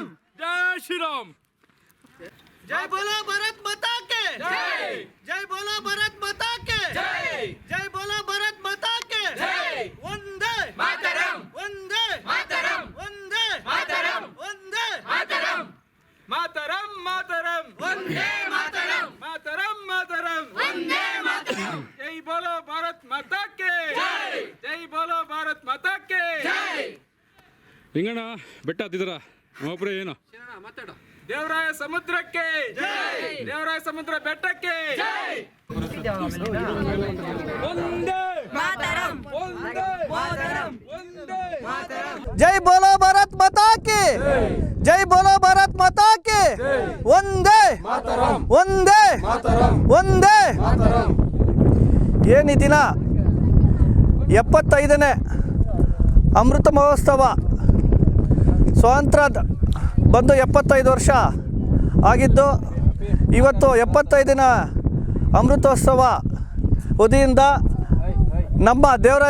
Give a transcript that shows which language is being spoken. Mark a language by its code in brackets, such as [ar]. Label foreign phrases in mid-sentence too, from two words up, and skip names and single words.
[hi] जय श्री राम जय बोलो भारत माता के जय जय बोलो भारत माता के जय जय बोलो भारत माता के जय वंदे मातरम वंदे मातरम वंदे मातरम वंदे मातरम मातरम मातरम वंदे मातरम मातरम मातरम वंदे मातरम जय बोलो भारत माता के जय जय बोलो भारत माता के जय [kn] ಹಿಂಗಣ್ಣ ಬೆಟ್ಟ ಹತ್ತಿದ್ರ ಒಬ್ಬರೇ ಏನು ದೇವರಾಯ ಸಮುದ್ರಕ್ಕೆ ಜೈ ದೇವರಾಯ ಸಮುದ್ರ ಬೆಟ್ಟಕ್ಕೆ ಜೈ ವಂದೇ ಮಾತರಂ ವಂದೇ ಮಾತರಂ ವಂದೇ ಮಾತರಂ [hi] जय बोलो भारत माता की जय बोलो भारत माता की वंदे मातरम वंदे मातरम वंदे मातरम [kn] ಏನು ಈ ದಿನ 75ನೇ ಅಮೃತ ಮಹೋತ್ಸವ ಸ್ವಾತಂತ್ರ್ಯ ಬಂದು 75 ವರ್ಷ ಆಗಿದ್ದು ಇವತ್ತು 75ನ ಅಮೃತೋತ್ಸವ ಉದಯದಿಂದ ನಮ್ಮ ದೇವರಾಯ